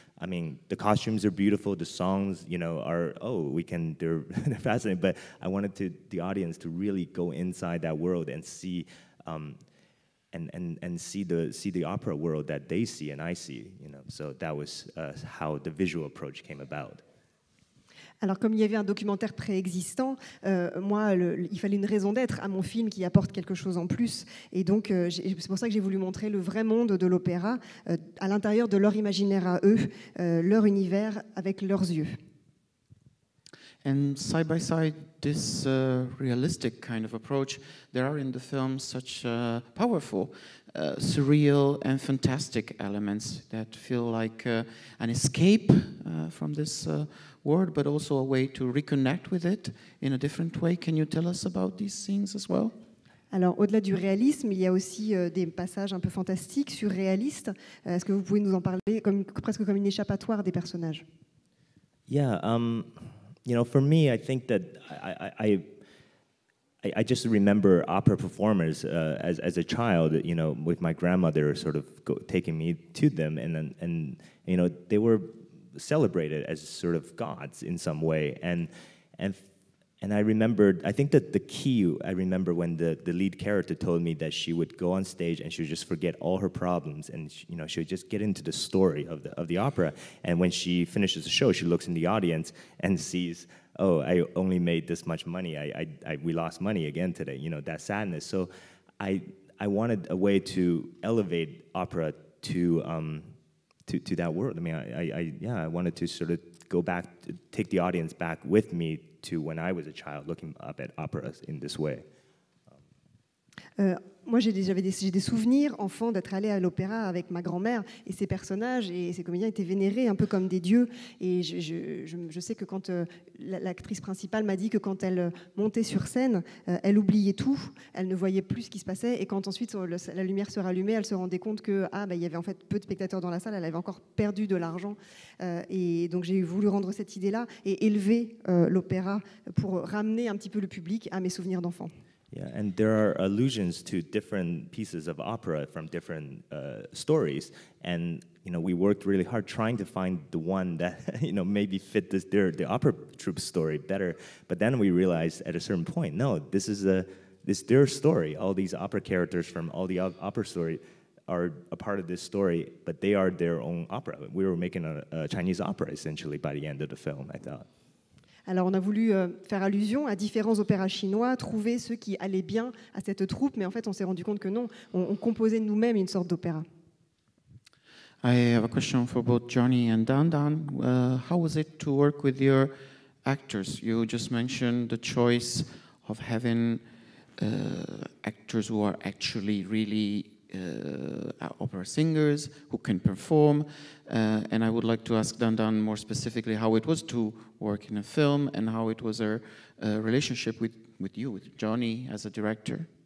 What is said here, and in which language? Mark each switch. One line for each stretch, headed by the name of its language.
English: I mean, the costumes are beautiful, the songs, you know, are, they're fascinating, but I wanted the audience to really go inside that world and see, and see the opera world that they see and I see, you know. So that was how the visual approach came about.
French: Alors, comme il y avait un documentaire préexistant, moi, il fallait une raison d'être à mon film qui apporte quelque chose en plus. Et donc, c'est pour ça que j'ai voulu montrer le vrai monde de l'opéra à l'intérieur de leur imaginaire à eux, leur univers avec leurs yeux.
English: And side by side, this realistic kind of approach, there are in the film such powerful, surreal and fantastic elements that feel like an escape from this world, but also a way to reconnect with it in a different way. Can you tell us about these scenes as well?
French: Alors, au-delà du réalisme, il y a aussi des passages un peu fantastiques, surréalistes. Est-ce que vous pouvez nous en parler presque comme une échappatoire des personnages?
English: Yeah, you know, for me, I think that I just remember opera performers as a child, you know, with my grandmother sort of taking me to them, and you know, they were celebrated as sort of gods in some way, and I remembered, I think that the key, I remember when the lead character told me that she would go on stage and she would just forget all her problems, and you know, she would just get into the story of the opera, and when she finishes the show, she looks in the audience and sees, oh, I only made this much money, we lost money again today, you know, that sadness. So I wanted a way to elevate opera to that world. I mean, I wanted to sort of go back, take the audience back with me to when I was a child, looking up at operas in this way.
French: Moi, j'ai des souvenirs, enfant, d'être allé à l'opéra avec ma grand-mère, et ces personnages et ces comédiens étaient vénérés un peu comme des dieux. Et je sais que quand l'actrice principale m'a dit que quand elle montait sur scène, elle oubliait tout, elle ne voyait plus ce qui se passait, et quand ensuite la lumière se rallumait, elle se rendait compte que il y avait en fait peu de spectateurs dans la salle, elle avait encore perdu de l'argent. Et donc j'ai voulu rendre cette idée-là et élever l'opéra pour ramener un petit peu le public à mes souvenirs d'enfant.
English: Yeah, and there are allusions to different pieces of opera from different stories, and you know, we worked really hard trying to find the one that you know, maybe fit the opera troupe story better. But then we realized at a certain point, no, this is their story. All these opera characters from all the opera story are a part of this story, but they are their own opera. We were making a Chinese opera essentially by the end of the film, I thought.
French: Alors on a voulu faire allusion à différents opéras chinois, trouver ceux qui allaient bien à cette troupe, mais en fait on s'est rendu compte que non, on composait nous-mêmes une sorte d'opéra.
English: I have a question for both Johnny and Dan. How was it to work with your actors? You just mentioned the choice of having actors who are actually really opera singers who can perform, and I would like to ask Dan more specifically how it was to work in a film and how it was a relationship with you, with Johnny as a director.